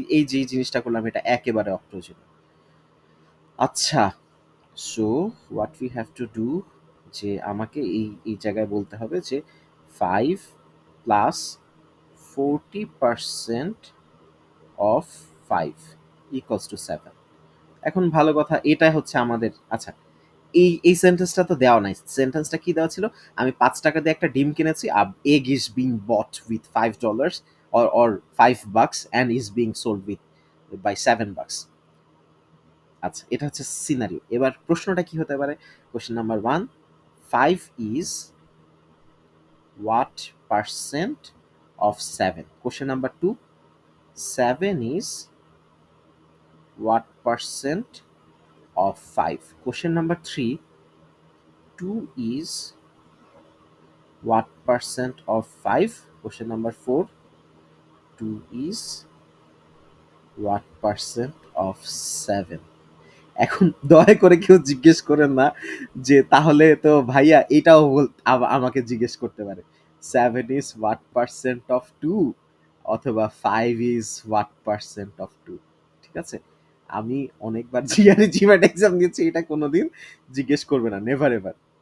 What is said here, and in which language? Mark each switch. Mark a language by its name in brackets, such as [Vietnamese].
[Bangla] এই যে জিনিসটা করলাম এটা একেবারে অপ্রয়োজনীয়। আচ্ছা, [English] so what we have to do, [Bangla] যে আমাকে এই জায়গায় বলতে হবে যে 5 প্লাস 40% অফ 5 ইকুয়ালস টু 7। এখন ভালো কথা, এটা হচ্ছে আমাদের, আচ্ছা এই সেন্টেন্সটা তো দেওয়া নাই। সেন্টেন্সটা কি দেওয়া ছিল? আমি ৫ টাকা দিয়ে একটা ডিম কিনেছি, [English] egg is being bought with $5 or $5 and is being sold with by $7। [Bangla] আচ্ছা, এটা হচ্ছে সিনারিও। এবার প্রশ্নটা কি হতে পারে? Question number 1, [English] 5 is what percent of 7? Question number 2, 7 is what percent of 5? Question number 3, 2 is what percent of 5? Question number 4, 2 is what percent of 7? [Bangla] এখন দয়া করে কেউ জিজ্ঞেস করেন না যে তাহলে তো ভাইয়া এটাও আমাকে জিজ্ঞেস করতে পারে [English] 7 is what percent of 2 [Bangla] অথবা [English] 5 is what percent of 2। [Bangla] ঠিক আছে? আমি অনেকবার জিআরই জিম্যাট এক্সাম দিয়েছি, এটা কোনোদিন জিজ্ঞেস করবে না, [English] Never ever.